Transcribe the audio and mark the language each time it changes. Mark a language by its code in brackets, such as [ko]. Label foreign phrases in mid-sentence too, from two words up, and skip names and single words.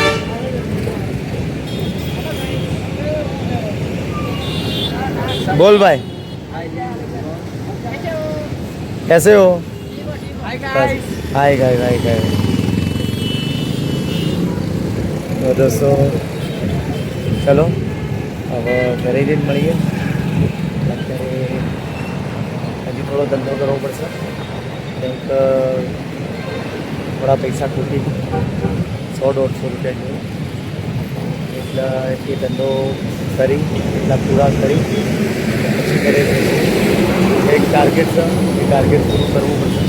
[hi] बोल भाई, कैसे हो? हाय गाय हाय गाय. [gu] તો દોસ્તો ચલો હવે ઘરે જઈને મળીએ. અત્યારે હજી થોડો ધંધો કરવો પડશે, કેમ કે થોડા પૈસા ખૂટી 100-150 રૂપિયા જેવું, એટલે એ ધંધો કરી એટલા પૂરા કરી પછી ઘરે એક ટાર્ગેટ છે, એ ટાર્ગેટ પૂરું કરવું પડશે.